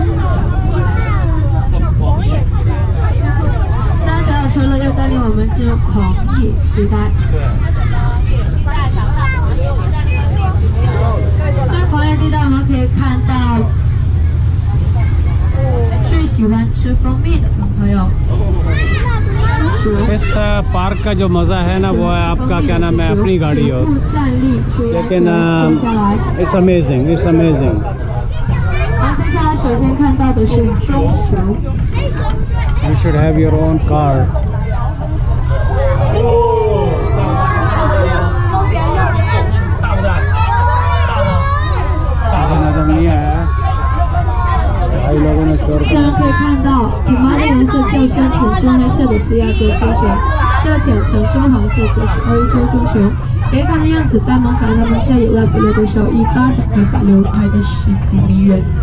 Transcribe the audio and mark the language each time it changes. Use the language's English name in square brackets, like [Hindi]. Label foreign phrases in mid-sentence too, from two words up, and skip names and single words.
[Chinese] 现在小火车呢又带领我们进入狂野地带。在狂野地带，我们可以看到最喜欢吃蜂蜜的朋友。 [Hindi] इस पार्क का जो मज़ा है ना वो है आपका क्या नाम है अपनी गाड़ी हो लेकिन [English] it's amazing it's amazing [Chinese] 好，接下来首先看到的是棕熊。 [English] You should have your own car. [Hindi] भाई लोगों ने [Chinese] 现在可以看到，体毛的颜色较深浅棕黑色的是亚洲棕熊，较浅橙棕黄色就是欧洲棕熊。可以看的样子，呆萌可爱，它们在野外捕猎的时候，一巴掌会把流拍的十几米远。